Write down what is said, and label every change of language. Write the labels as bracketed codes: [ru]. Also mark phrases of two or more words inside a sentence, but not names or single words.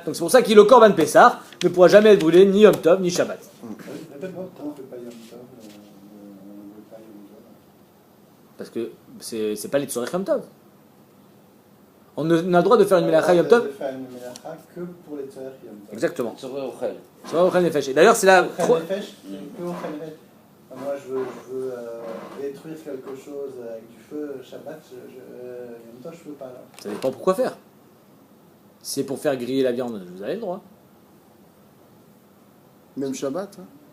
[fr] Donc c'est pour ça que le korban Pessah ne pourra jamais être brûlé ni Yom Tov ni Shabbat. Parce que c'est pas les [he] צורך יום טוב. [fr] On a le droit de faire une [he] מלאכה יום טוב. [fr] De faire une Melacha que pour les [he] צורך יום טוב. [fr] Exactement. [he] צורך אוכל. צורך אוכל נפש. [fr] Et d'ailleurs c'est la... [he] אוכל נפש, que אוכל נפש. [fr] Moi je veux détruire quelque chose avec du feu, Shabbat, Yom Tov je peux pas là. Ça dépend pourquoi faire. Si c'est pour faire griller la viande, vous avez le droit. Même Shabbat. Hein.